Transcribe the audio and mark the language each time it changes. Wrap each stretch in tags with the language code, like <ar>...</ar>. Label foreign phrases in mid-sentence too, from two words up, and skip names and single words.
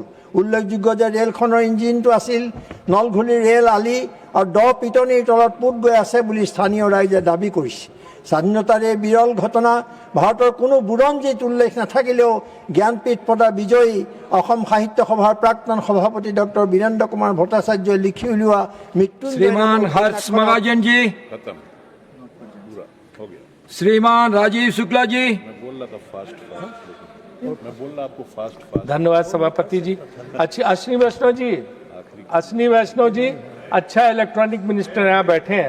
<as>উল্লেখযোগ্য যে ৰেলখনৰ ইঞ্জিনটো আছিল নলঘুলিৰ ৰেল আলি আৰু পিটনিৰ তলত পোত গৈ আছে বুলি স্থানীয় ৰাইজে দাবী কৰিছে। স্বাধীনতাৰ এই বিৰল ঘটনা ভাৰতৰ কোনো বুৰঞ্জীত উল্লেখ নাথাকিলেও জ্ঞানপীঠ বঁটা বিজয়ী অসম সাহিত্য সভাৰ প্ৰাক্তন সভাপতি ডক্টৰ বীৰেন্দ্ৰ কুমাৰ ভট্টাচাৰ্যই লিখি উলিওৱা</as> <hi>श्रीमान हर्ष महाजन जी, श्रीमान राजीव शुक्ला जी। धन्यवाद सभापति जी। अश्विनी वैष्णव जी अच्छा</hi> <en>electronic minister</en> <hi>यहाँ बैठे हैं।</hi>